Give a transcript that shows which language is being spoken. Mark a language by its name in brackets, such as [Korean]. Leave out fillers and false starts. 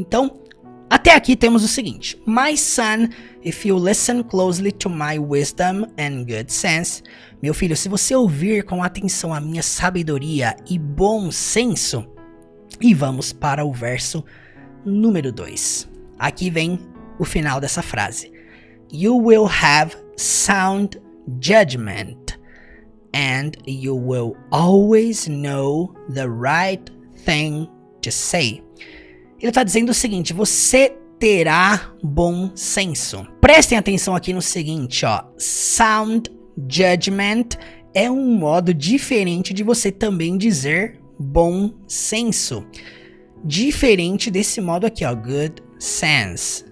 [Portuguese] Então, até aqui temos o seguinte: [English] My son, if you listen closely to my wisdom and good sense. [Portuguese] Meu filho, se você ouvir com atenção a minha sabedoria e bom senso. E vamos para o verso número 2. Aqui vem o final dessa frase. [English] You will have sound judgment, and you will always know the right thing to say. [Portuguese] Ele está dizendo o seguinte: você terá bom senso. Prestem atenção aqui no seguinte, ó. [English] Sound judgment [Portuguese] é um modo diferente de você também dizer bom senso. Diferente desse modo aqui, ó, [English] good sense.